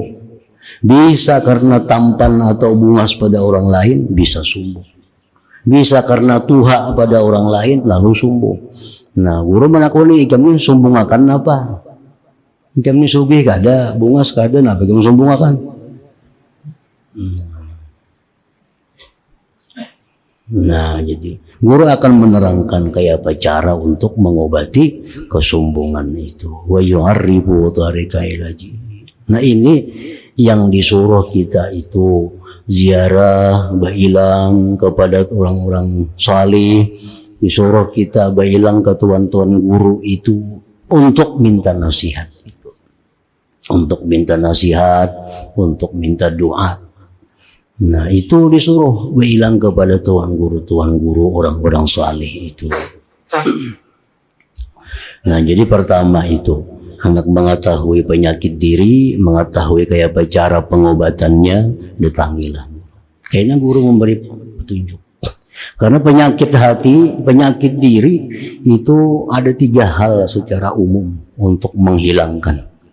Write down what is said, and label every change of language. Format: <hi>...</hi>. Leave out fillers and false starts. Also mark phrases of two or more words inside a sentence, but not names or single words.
<id>Bisa karena tampan atau bungas pada orang lain, bisa sombong. Bisa karena tuha pada orang lain, lalu sombong.</id> <bjn>Nah, guru menakuni, ikam ini sombong akan apa? Ikam ini sugih kada, bungas kada, apa ikam sombong akan?</bjn> <id>Nah, jadi guru akan menerangkan kayak apa cara untuk mengobati kesombongan itu.</id> <ar>Wa yu'arribu tarika ilaji.</ar> <id>Nah, ini yang disuruh kita itu ziarah, bailang kepada orang-orang salih, disuruh kita bailang ke tuan-tuan guru itu untuk minta nasihat itu. Untuk minta nasihat, untuk minta doa. Nah, itu disuruh bailang kepada tuan guru orang-orang salih itu. Nah, jadi pertama itu hendak mengetahui penyakit diri, mengetahui kayak apa cara pengobatannya, datangilah. Kayaknya guru memberi petunjuk. Karena penyakit hati, penyakit diri itu ada 3 hal secara umum untuk menghilangkan.</id>